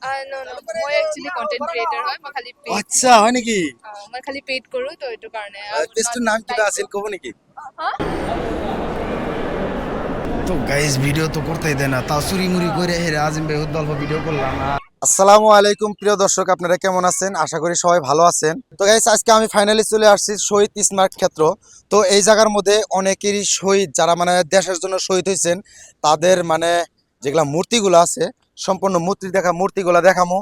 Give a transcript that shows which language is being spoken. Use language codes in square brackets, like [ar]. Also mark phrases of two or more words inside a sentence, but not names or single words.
[en] No, no. [as] মই [en] actually content creator [as] হয়। মই খালি paid আচ্ছা হয় নেকি? মই খালি paid কৰো তো এইটো কাৰণে। পেজটোৰ নাম কিবা আছিল ক'ব নেকি? হা? [bn] তো গাইস ভিডিও তো করতেই দেয় না, তাও চুরি মুড়ি করে হেরে আজিম ভাই অল্প ভিডিও করলাম। আসসালামু আলাইকুম প্রিয় দর্শক, আপনারা কেমন আছেন? আশা করি সবাই ভালো আছেন। তো গাইস আজকে আমি ফাইনালি চলে আসছি শহীদ স্মার্ট ক্ষেত্র। তো এই জায়গার মধ্যে অনেকেরই শহীদ যারা মানে দেশের জন্য শহীদ হয়েছেন তাদের মানে যেগুলা মূর্তিগুলো আছে সম্পূর্ণ মূর্তিগুলা দেখামো।